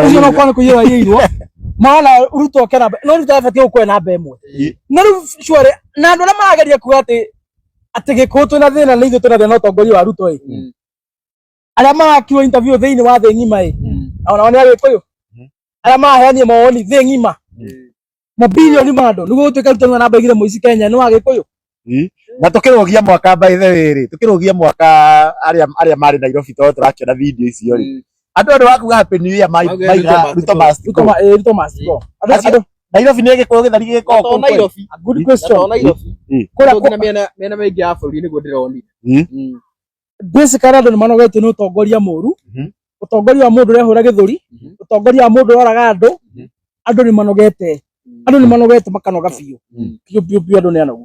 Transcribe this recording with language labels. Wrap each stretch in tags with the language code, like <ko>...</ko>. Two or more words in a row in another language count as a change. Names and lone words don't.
<ki>ucio no korwo nĩ kũiyĩrwo araiyĩirwo maana Ruto kena no Ruto abatie gũkũhe namba ĩmwe na rĩu sure na andũ arĩa marageria kuga atĩ gĩkũyũ twĩna thĩna na ithuĩ twĩna thĩna na ũtongoria wa Ruto arĩa marakirwo interview thĩinĩ wa thĩ ng'ima onao nĩ agĩkũyũ arĩa maraheania mawoni thĩ ng'ima mabilioni ma andũ nĩguo gũtuĩka Ruto nĩwe namba 2 mũici Kenya nĩ wa gĩkũyũ na tukĩrũgia mwaka</ki> <en>by the way</en> <ki>ri tukĩrũgia mwaka aria marĩ Nairobi tondũ tũrakĩona video icio ri andũ wakuga</ki> <en>happy new year</en> <ki>maiga</ki> <en>Ruto must go</en> <ki>Nairobi nĩ gĩkũyũ gĩthari gĩkoo Nairobi</ki> <en>good question</en> <ki>kũrĩa mena maingĩ ya bũrũri nĩguo ndĩronire basically andũ nĩ manogetio nĩ ũtongoria mũru ũtongoria wa mũndũ ũrehũra gĩthũri ũtongoria wa mũndũ ũroraga andũ nĩ manogete makanoga biũ andũ nĩ anogu</ki>